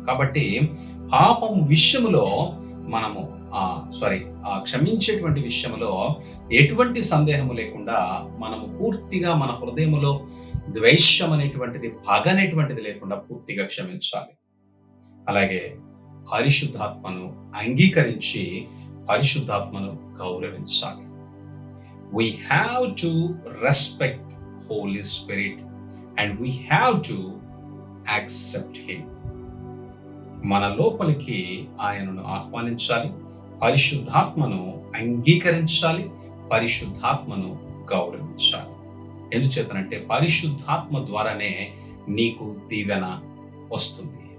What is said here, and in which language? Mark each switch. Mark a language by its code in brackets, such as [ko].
[te] కాబట్టి పాపం విషయంలో మనము క్షమించేటువంటి విషయంలో ఎటువంటి సందేహము లేకుండా మనము పూర్తిగా మన హృదయములో ద్వేషం అనేటువంటిది, పగ అనేటువంటిది లేకుండా పూర్తిగా క్షమించాలి. అలాగే పరిశుద్ధాత్మను అంగీకరించి పరిశుద్ధాత్మను గౌరవించాలి. [en] We have to respect Holy Spirit and we have to accept Him. [te] మన లోపలికి ఆయనను ఆహ్వానించాలి, పరిశుద్ధాత్మను అంగీకరించాలి, పరిశుద్ధాత్మను గౌరవించాలి. ఎందుచేతనంటే పరిశుద్ధాత్మ ద్వారానే నీకు దీవెన వస్తుంది.